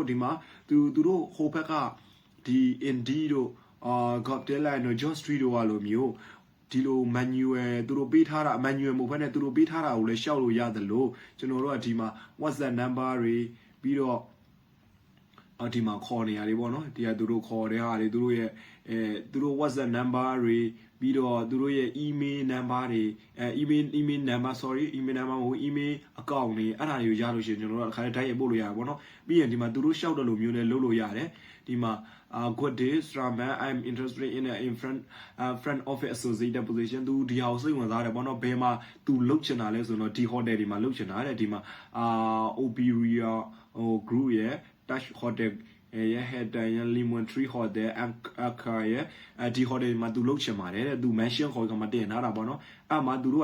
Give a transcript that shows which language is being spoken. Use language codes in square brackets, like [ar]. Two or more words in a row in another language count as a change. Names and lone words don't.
[my] ဒီမှာသူတို့ဟိုဘက်ကဒီ Indeed တို့GovDeadline တို့ Job Street တို့ကလိုမျိုးဒီလို manual သူတို့ပေးထားတာ manual မဟုတ်ဘဲနဲ့သူတို့ပေးထားတာကိုလည်းရှောက်လို့ရတယ်လို့ကျွန်တော်တို့ကဒီမှာ WhatsApp number တွေပြီးတော့ဒီမှာခေါ်နေရတယ်ပေါ့နော်ဒီကသူတို့ခေါ်တဲ့ဟာတွေသူတို့ရဲ့သူတို့ WhatsApp number တွေပြီးတော့သူတို့ရဲ့ [en] email number [my] တွေ [en] email number [my] email မဟုတ် [en] email account [my] တွေအဲ့ဒါတွေကိုရလို့ရှိရင်ကျွန်တော်တို့အခါတိုင်းရပို့လို့ရတယ်ပေါ့နော်ပြီးရင်ဒီမှာသူတို့ရှောက်တယ်လို့မျိုးနဲ့လုပ်လို့ရတယ်ဒီမှာ [en] good day Straman I'm interested in front office associate position [my] သူဒီဟာကိုစိတ်ဝင်စားတယ်ပေါ့နော်ဘယ်မှာသူလုပ်ချင်တာလဲဆိုတော့ဒီ hotel တွေမှာလုပ်ချင်တာတဲ့ဒီမှာ Oberia group ရဲ့ Touch Hotel ရဲ့ Head Lemon Tree Hotel Accra ရဲ့ဒီ hotel မှာသူလုပ်ချင်ပါတယ်တဲ့သူ mention ခေါ်ကမှတင်ထားတာပေါ့နော်အဲ့မှာသူတို့က